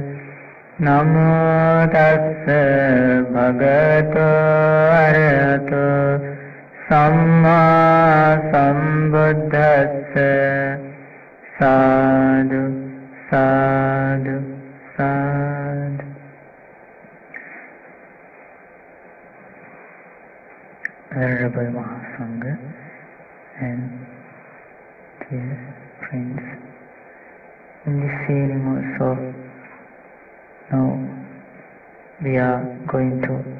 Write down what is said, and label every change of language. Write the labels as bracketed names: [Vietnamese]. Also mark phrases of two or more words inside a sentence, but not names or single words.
[Pali] Namo tassa bhagavato arahato samma sambuddhassa. Sadhu, sadhu, sadhu. [English] Venerable Mahasangha and dear friends, in this evening also, now we are going to